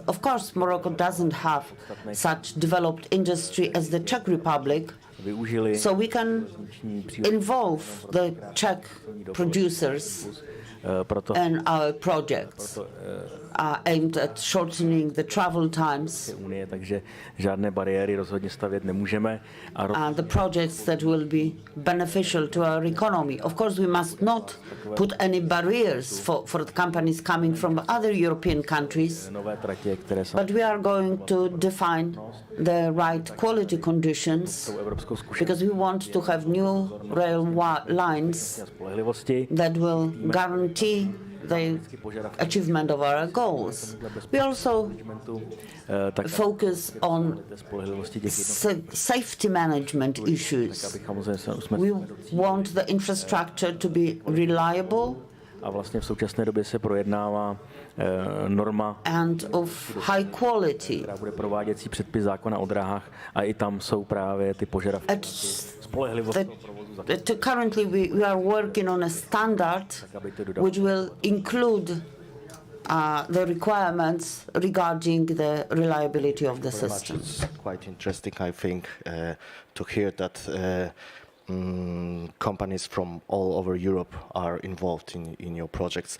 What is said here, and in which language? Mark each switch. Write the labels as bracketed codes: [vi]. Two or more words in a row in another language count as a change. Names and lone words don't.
[en] Of course, Morocco doesn't have such developed industry as the Czech Republic, so we can involve the Czech producers in our projects aimed at shortening the travel times. [cs] Takže žádné bariéry rozhodně stavět nemůžeme. [en] The projects that will be beneficial to our economy. Of course, we must not put any barriers for the companies coming from other European countries, but we are going to define the right quality conditions because we want to have new rail lines that will guarantee the achievement of our goals. We also focus on safety management issues. We want the infrastructure to be reliable [cs] a vlastně v současné době se projednává norma [en] and of high quality. [cs] Která bude prováděcí předpis zákona o dráhách a i tam jsou právě ty požadavky spolehlivosti provozu. [en] Currently we are working on a standard which will include the requirements regarding the reliability of the system. It's quite interesting, I think, to hear that companies from all over Europe are involved in your projects.